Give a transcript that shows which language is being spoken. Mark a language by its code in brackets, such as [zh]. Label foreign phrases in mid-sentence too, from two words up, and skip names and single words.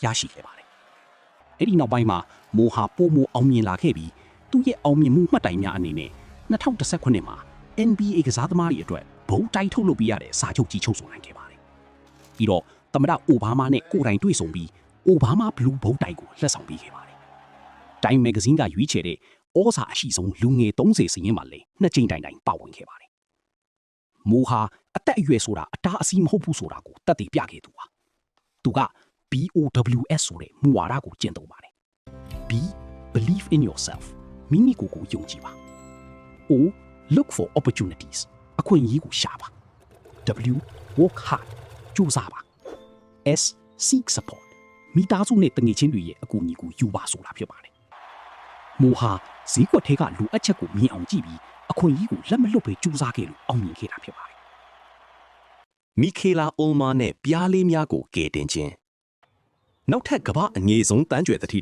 [my] ရှိခဲ့ပါတယ်အဲ့ဒီနောက်ပိုင်းမှာမိုဟာပိုမိုအောင်မြင်လာခဲ့ပြီးသူ့ရဲ့အောင်မြင်မှုမှတ်တိုင်များအနေနဲ့2019ခုနှစ်မှာ NBA ကစားသမားတွေအတွက်ဘုံတိုက်ထုတ်လုပ်ပြရတဲ့စာချုပ်ကြီးချုပ်ဆိုနိုင်ခဲ့ပါတယ်။ပြီးတော့သမ္မတအိုဘားမားနဲ့ကိုယ်တိုင်တွေ့ဆုံပြီးအိုဘားမားဘလူးဘုံတိုက်ကိုလက်ဆောင်ပေးခဲ့ပါတယ်။ Time Magazine ကရွေးချယ်တဲ့ဩဇာအရှိဆုံးလူငယ်30စရင်မှာလည်းနှစ်ကြိမ်တိုင်ပါဝင်ခဲ့ပါတယ်။မိုဟာအသက်အရွယ်ဆိုတာအတားအဆီးမဟုတ်ဘူးဆိုတာကိုတက်တည်ပြခဲ့သူပါ။သူက BOWS ဆိုတဲ့မူဝါဒကိုကျင့်သုံးပါတယ်။ [en] B believe in yourself [my] မိမိကိုယ်ကိုယုံကြည်ပါ [en] O look for opportunities [my] အခွင့်အရေးကိုရှာပါ [en] W work hard [my] ကြိုးစားပါ [en] S seek support [my] မိသားစုနဲ့တငယ်ချင်းတွေရဲ့အကူအညီကိုယူပါဆိုတာဖြစ်ပါတယ်မိုဟာဈေးကွက်ထဲကလူအပ်ချက်ကိုမြင်အောင်ကြည့်ပြီးအခွင့်အရေးကိုလက်မလွတ်ပဲကြိုးစားခဲ့လို့အောင်မြင်ခဲ့တာဖြစ်ပါတယ်မီခေလာအိုမာနဲ့ပြားလေးများကိုကယ်တင်ခြင်းနောက်ထပ်ကမ္ဘာအငယ်ဆုံးတန်းကျွယ်သတိ